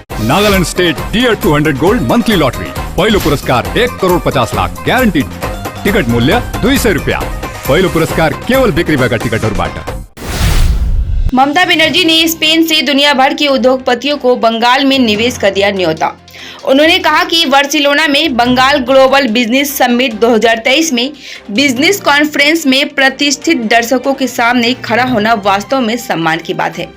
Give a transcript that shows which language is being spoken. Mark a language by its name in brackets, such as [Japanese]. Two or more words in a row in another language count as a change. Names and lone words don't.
[Nepali] नागालैंड स्टेट टियर 200 गोल्ड मंथली लॉटरी पहिलो पुरस्कार 1,50,00,000 [English] guarantee ticket [Nepali] मूल्य 200 रुपया पहिलो पुरस्कार केवल बिक्री भएका टिकटहरूबाट। [Hindi] ममता बनर्जी ने स्पेन से दुनिया भर के उद्योगपतियों को बंगाल में निवेश कर दिया न्योता। उन्होंने कहा कि बार्सिलोना में बंगाल ग्लोबल बिजनेस समिट 2023 में [English] business conference [Hindi] में प्रतिष्ठित दर्शकों के सामने खड़ा होना वास्तव में सम्मान की बात है।